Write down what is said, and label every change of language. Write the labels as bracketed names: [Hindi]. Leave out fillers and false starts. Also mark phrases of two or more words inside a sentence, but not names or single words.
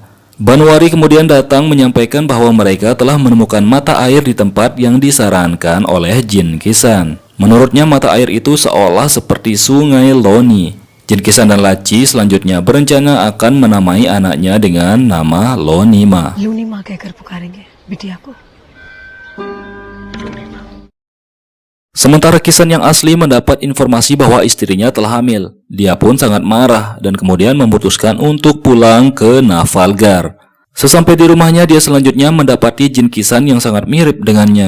[Indonesian] Banwari kemudian datang menyampaikan bahwa mereka telah menemukan mata air di tempat yang disarankan oleh Jin Kisan. Menurutnya mata air itu seolah seperti sungai Loni. Jin Kisan dan Laci selanjutnya berencana akan menamai anaknya dengan nama Lonima. [Hindi] लूनी माँ कहकर पुकारेंगे बिटिया को। [Indonesian] Sementara Kisan yang asli mendapat informasi bahwa istrinya telah hamil. Dia pun sangat marah dan kemudian memutuskan untuk pulang ke Nafalgar. Sesampai di rumahnya dia selanjutnya mendapati Jin Kisan yang sangat mirip dengannya.